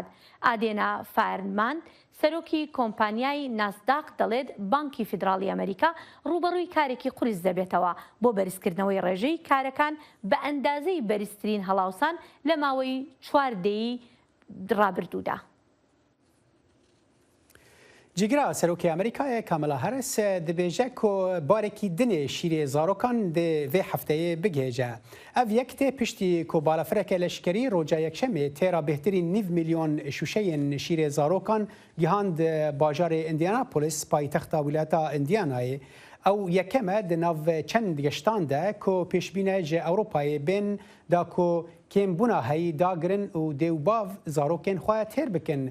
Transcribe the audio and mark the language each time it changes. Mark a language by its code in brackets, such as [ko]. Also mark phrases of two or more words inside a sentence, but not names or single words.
[ckb] ئادێنا فایرمان سەرۆکی کۆمپانیای ناسداق دەڵێت بانکی فیدراڵی ئەمریکا ڕوبەڕووی کارێکی قورس دەبێتەوە بۆ بەرزکردنەوەی ڕێژەی کارەکان بە ئەندازەی بەرزترین هەڵاوسان لە ماوەی 4 دەی ڕابردوودا. [ku] جیگرا سەرۆکی ئەمریکایە کامەلا هەرس دەبێژە کۆ بارێکی دنێ شیرێ زارۆکان vê hefteyê bigêje. Ev yek tê piştî ku balafireke leşkerî roca yekşemê têra bêhtirîn 9 milyon şûşeyên şîrê zarokan gihand bajarê Indianapolis paytexta wilata Indianayê. Ew yekeme di nav çend geştan de ku pêşbîne ji Ewropayê bên da ku kêmbûna heyî dagirin û dêwbav zarokên xwe têr bikin.